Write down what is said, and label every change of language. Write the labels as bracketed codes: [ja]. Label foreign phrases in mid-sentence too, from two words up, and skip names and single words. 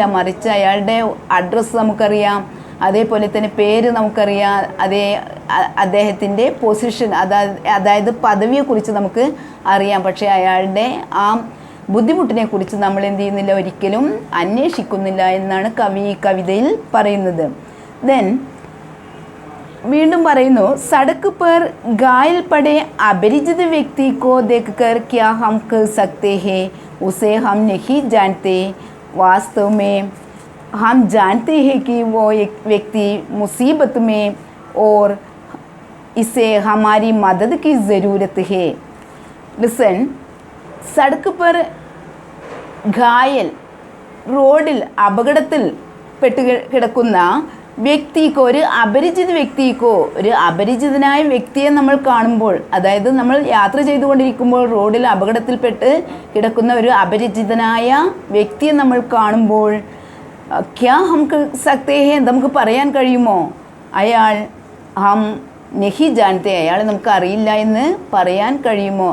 [ml] മറിച്ച് അയാളുടെ അഡ്രസ്സ് നമുക്കറിയാം, അതേപോലെ തന്നെ പേര് നമുക്കറിയാം, അദ്ദേഹത്തിൻ്റെ പൊസിഷൻ അതായത് പദവിയെക്കുറിച്ച് നമുക്ക് അറിയാം. പക്ഷേ അയാളുടെ ആ ബുദ്ധിമുട്ടിനെക്കുറിച്ച് നമ്മൾ എന്ത് ചെയ്യുന്നില്ല, ഒരിക്കലും അന്വേഷിക്കുന്നില്ല എന്നാണ് കവി ഈ കവിതയിൽ പറയുന്നത്. ദെൻ വീണ്ടും പറയുന്നു [hi] സടക്ക് पर घायल पड़े अपरिचित व्यक्ति को देखकर क्या हम कह सकते हैं उसे हम नहीं जानते. वास्तव में हम जानते हैं कि वो एक व्यक्ति मुसीबत में और इसे हमारी मदद की ज़रूरत है. लिसन, सड़क पर घायल, [ml] റോഡിൽ അപകടത്തിൽ പെട്ട് കിടക്കുന്ന വ്യക്തിക്കോ, ഒരു അപരിചിതനായ വ്യക്തിയെ നമ്മൾ കാണുമ്പോൾ, അതായത് നമ്മൾ യാത്ര ചെയ്തുകൊണ്ടിരിക്കുമ്പോൾ റോഡിൽ അപകടത്തിൽപ്പെട്ട് കിടക്കുന്ന ഒരു അപരിചിതനായ വ്യക്തിയെ നമ്മൾ കാണുമ്പോൾ [hi] क्या हम सकते हैं, [ml] നമുക്ക് പറയാൻ കഴിയുമോ അയാൾ [hi] हम नहीं जानते, [ml] അയാൾ നമുക്ക് അറിയില്ല എന്ന് പറയാൻ കഴിയുമോ?